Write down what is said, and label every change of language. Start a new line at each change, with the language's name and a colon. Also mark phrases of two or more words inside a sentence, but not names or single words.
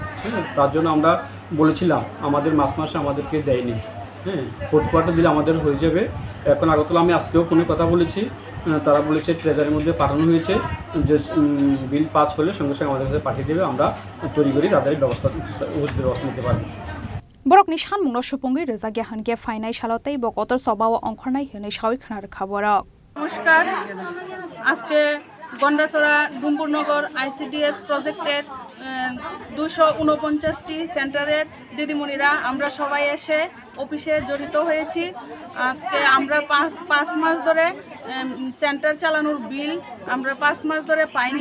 Bangla: তার জন্য আমরা বলেছিলাম আমাদের মাসে আমাদেরকে দেয়নি।
English: fourth quarter
Bangla: দিলে আমাদের হয়ে যাবে। এখন আগরতলা আমি আজকেও ফোনে কথা বলেছি, তারা বলেছে ট্রেজারির মধ্যে পাঠানো হয়েছে, যে
English: bill pass
Bangla: হলে সঙ্গে সঙ্গে আমাদের কাছে পাঠিয়ে দেবে, আমরা তৈরি করি তাদের ব্যবস্থা নিতে পারবো।
Kok Borok: बरकनि सानमुंग सुपुंगै रोजागिया हनगे फाइनाय सालतै बकतर सबाव अंखरनाय हनै सावै खोना रखा बरक।
Bangla: नमस्कार, আজকে গন্ডাছড়া ডুম্বুরনগর ICDS প্রজেক্টের 249টি সেন্টারের দিদিমণিরা আমরা সবাই এসে অফিসে জড়িত হয়েছি। আজকে আমরা 5 মাস ধরে সেন্টার চালানোর বিল আমরা 5 মাস ধরে পাইনি।